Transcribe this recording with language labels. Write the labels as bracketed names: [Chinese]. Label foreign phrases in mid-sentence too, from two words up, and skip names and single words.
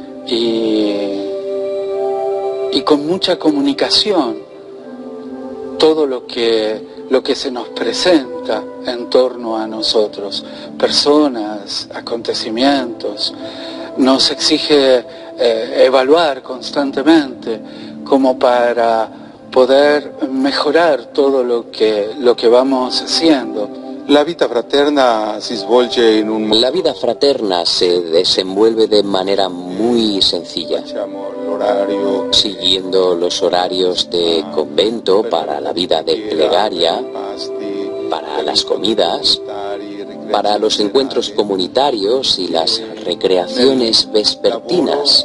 [Spanish] y con mucha comunicación todo lo que se nos presenta en torno a nosotros, personas, acontecimientos. Nos exige evaluar constantemente como para poder mejorar todo lo que vamos haciendo. La vida fraterna se [Italian] svolge in un... [Spanish] La vida fraterna se desenvuelve de manera muy sencilla, siguiendo los horarios de convento para la vida de plegaria, para las comidas, para los encuentros comunitarios y las recreaciones vespertinas.